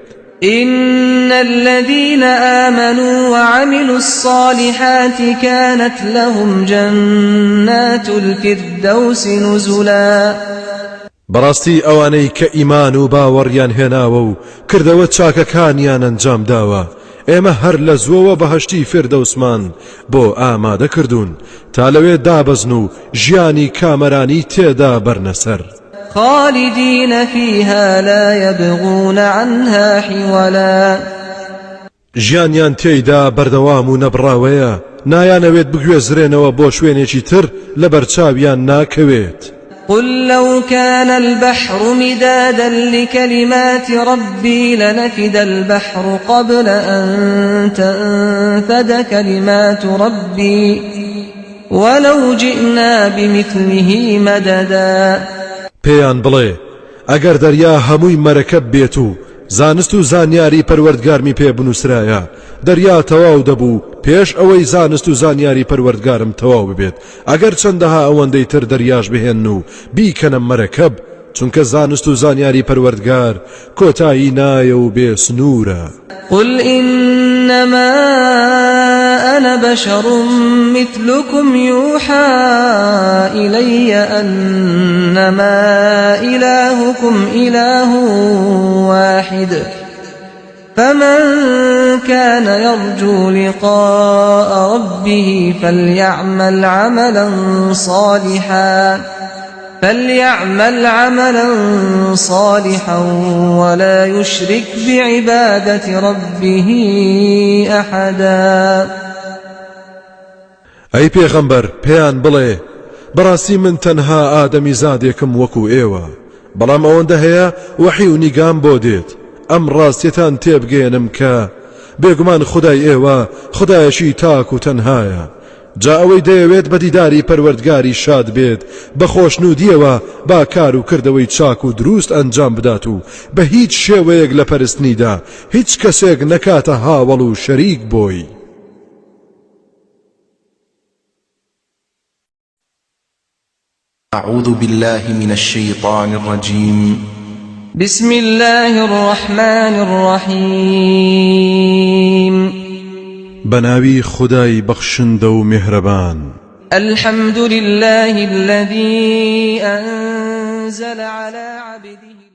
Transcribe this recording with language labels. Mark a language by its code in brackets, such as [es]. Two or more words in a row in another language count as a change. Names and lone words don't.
[ar] إن الذين آمنوا وعملوا الصالحات كانت لهم جنات الفردوس نزلا [ckb] بەڕاستی ئەوانەی کە ئیمان و باوەڕیان هێناوە و کردەوە چاکەکانیان ئەنجام داوە ئێمە هەر لە زووەوە بەهەشتی فردەوسمان بۆ ئامادە کردوون تا لەوێ دابەزن و ژیانی کامەرانی تێدا بەرنەسەر [ar] خالدين فيها لا يبغون عنها حولا [ckb] ژیانیان تێیدا بەردەوام و نەبڕاوەیە نایانەوێت بگوێزرێنەوە بۆ شوێنێکی تر لە بەرچاویان ناکەوێت [ar] قل لو كان البحر مدادا لكلمات ربي لنفد البحر قبل أن تنفد كلمات ربي ولو جئنا بمثله مددا [ckb] پێیان بڵێ ئەگەر دەریا هەمووی مەرەکەب بێت و زانست و زانیاری پەروەردگارمی پێ بنووسرایە دەریا تەواو دەبوو پێش ئەوەی زانست و زانیاری پەروەردگارم تەواو ببێت ئەگەر چەندەها ئەوەندەی تر دەریاش بهێن و بیکەنە مەرەکەب چونکە زانست و زانیاری پەروەردگار کۆتایی نایە و بێ سنوورە. [ar] قل إنما أنا بشر مثلكم يوحى إلي أنما إلهكم إله واحد فمن كان يرجو لقاء ربه فليعمل عملا صالحا ولا يشرك بعبادة ربه أحدا. [ckb] ئەی پێغەمبەر پێیان بڵێ بەڕاستی من تەنها ئادەمی زادێکم وەکو ئێوە بەڵام ئەوەندە هەیە وەحی و نیگام بۆ دێت ئەم ڕاستیەتان تێبگێنم کە بێگومان خودای ئێوە خودایەکی تاک و تەنهایە جا ئەوەی دەیەوێت بە دیداری پەروەردگاری شاد بێت بە خۆشنودیەوە با کار و کردەوەی چاک و دروست ئەنجام بدات و بە هیچ شێوەیەک لە پەرستنیدا هیچ کەسێک نەکاتە هاوڵ و شەریک بۆی. [ar] أعوذ بالله من الشيطان الرجيم. بسم الله الرحمن الرحيم. [ckb] بناوي خداي بخشند و مهربان. [ar] الحمد لله الذي أنزل على عبده